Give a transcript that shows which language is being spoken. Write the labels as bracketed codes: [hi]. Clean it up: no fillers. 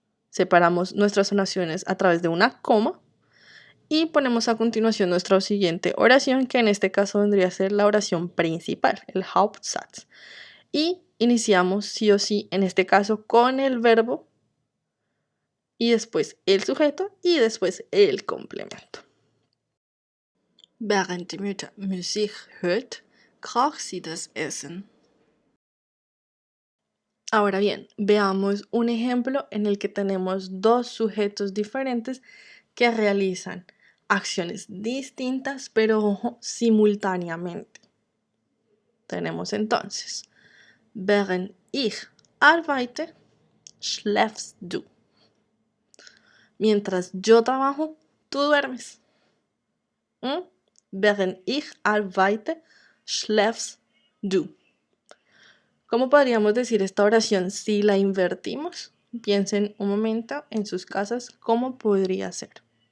[es] Separamos nuestras oraciones a través de una coma y ponemos a continuación nuestra siguiente oración, que en este caso vendría a ser la oración principal, el Hauptsatz. Y iniciamos sí o sí, en este caso, con el verbo y después el sujeto y después el complemento. [de] Während die Mutter Musik hört, kocht sie das Essen. [es] Ahora bien, veamos un ejemplo en el que tenemos dos sujetos diferentes que realizan acciones distintas, pero ojo, simultáneamente. Tenemos entonces, [de] während ich arbeite, schläfst du. [es] Mientras yo trabajo, tú duermes. [de] Während ich arbeite, schläfst du. [es] ¿Cómo podríamos decir esta oración si la invertimos? Piensen un momento en sus casas cómo podría ser.